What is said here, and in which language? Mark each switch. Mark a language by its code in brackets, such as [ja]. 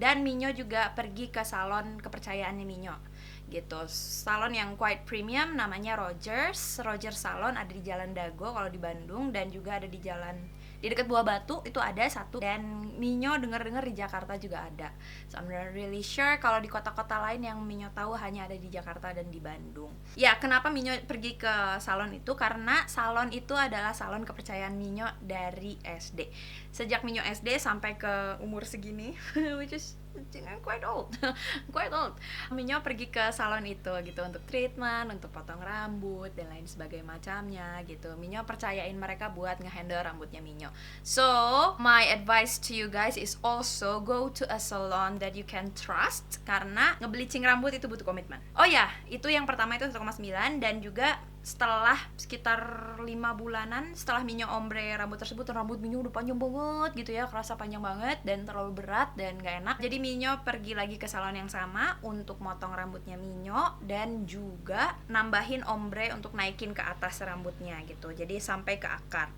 [id] Dan Minyo juga pergi ke salon kepercayaannya Minyo gitu, salon yang quite premium, namanya Rogers Salon, ada di Jalan Dago kalau di Bandung, dan juga ada di di dekat Buah Batu itu ada satu, dan Minyo dengar-dengar di Jakarta juga ada. [en] So I'm not really sure [id] kalau di kota-kota lain, yang Minyo tahu hanya ada di Jakarta dan di Bandung. Ya, kenapa Minyo pergi ke salon itu? Karena salon itu adalah salon kepercayaan Minyo dari SD. Sejak Minyo SD sampai ke umur segini, [en] which is quite old. [id] Minyo pergi ke salon itu gitu untuk treatment, untuk potong rambut dan lain sebagainya macamnya gitu. Minyo percayain mereka buat ngehandle rambutnya Minyo. [en] So my advice to you guys is also go to a salon that you can trust, [id] karena ngebleaching rambut itu butuh komitmen. Oh ya, itu yang pertama itu 1,9, dan juga setelah sekitar 5 bulanan setelah Minyo ombre rambut tersebut, rambut Minyo udah panjang banget gitu ya, kerasa panjang banget dan terlalu berat dan gak enak. Jadi Minyo pergi lagi ke salon yang sama untuk motong rambutnya Minyo dan juga nambahin ombre untuk naikin ke atas rambutnya gitu, jadi sampai ke akar.